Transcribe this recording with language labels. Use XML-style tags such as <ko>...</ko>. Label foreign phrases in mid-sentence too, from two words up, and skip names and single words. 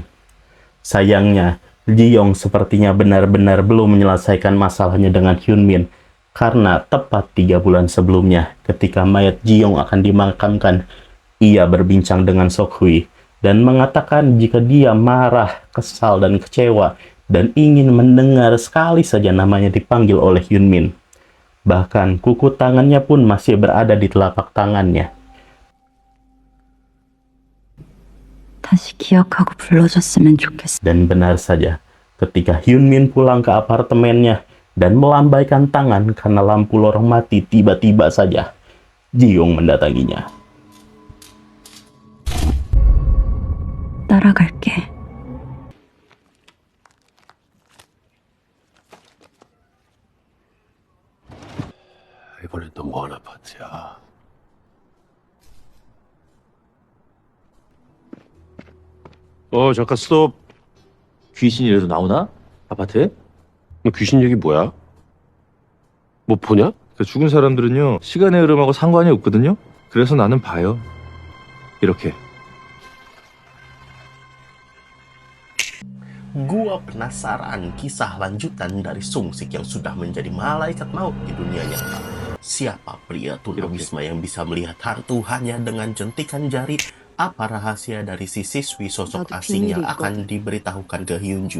<id>Sayangnya, Ji-young sepertinya benar-benar belum menyelesaikan masalahnya dengan Hyunmin, karena tepat 3 bulan sebelumnya, ketika mayat Ji-young akan dimakamkan, ia berbincang dengan Sok-hui dan mengatakan jika dia marah, kesal, dan kecewa, dan ingin mendengar sekali saja namanya dipanggil oleh Hyunmin. Bahkan kuku tangannya pun masih berada di telapak tangannya.</id> <ko>다시 기억하고 불러줬으면 좋겠어.</ko> <id>Dan benar saja, ketika Hyunmin pulang ke apartemennya dan melambaikan tangan karena lampu lorong mati, tiba-tiba saja Ji-young mendatanginya.</id> <ko>따라갈게. 이번엔 또 뭐하는 아파트야? 잠깐 스톱. 귀신이라도 나오나? 아파트에? 너 귀신 얘기 뭐야? 뭐 보냐? 그 죽은 사람들은요, 시간의 흐름하고 상관이 없거든요? 그래서 나는 봐요. 이렇게.</ko> <id>Gua penasaran kisah lanjutan dari Sung-sik yang sudah menjadi malaikat maut di dunia nyata. Siapa pria tunawisma yang bisa melihat hantu hanya dengan jentikan jari? Apa rahasia dari si siswi sosok asing yang akan diberitahukan ke Hyunju?</id>